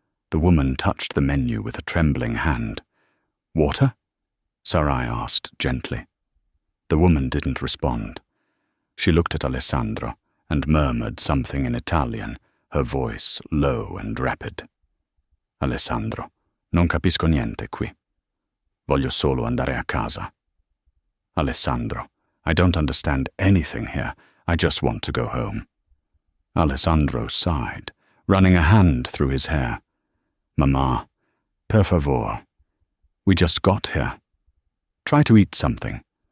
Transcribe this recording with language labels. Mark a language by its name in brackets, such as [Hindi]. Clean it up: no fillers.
[English] The woman touched the menu with a trembling hand. "Water?" Sarai asked gently. The woman didn't respond. She looked at Alessandro and murmured something in Italian, her voice low and rapid. [Italian] "Alessandro, non capisco niente qui. Voglio solo andare a casa." [English] "Alessandro, I don't understand anything here. I just want to go home." Alessandro sighed, running a hand through his hair. "Mamma, per favor. We just got here. Try to eat something.